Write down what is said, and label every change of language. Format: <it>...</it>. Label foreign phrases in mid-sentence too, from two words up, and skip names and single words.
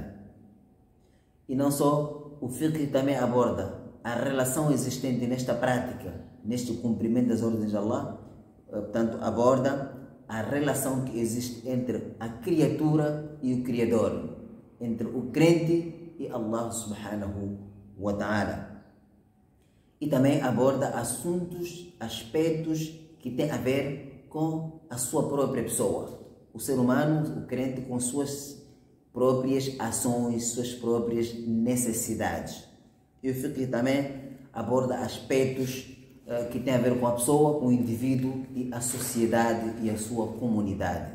<pt>E não só, o fiqh também aborda a relação existente nesta prática, neste cumprimento das ordens de Allah, portanto, aborda a relação que existe entre a criatura e o Criador, entre o crente e Allah</pt> <ar>سبحانه وتعالى.</ar> <pt>E também aborda assuntos, aspectos que têm a ver com a sua própria pessoa. O ser humano, o crente, com suas próprias ações, suas próprias necessidades. E o fiqh também aborda aspectos que têm a ver com a pessoa, com o indivíduo e a sociedade e a sua comunidade.</pt>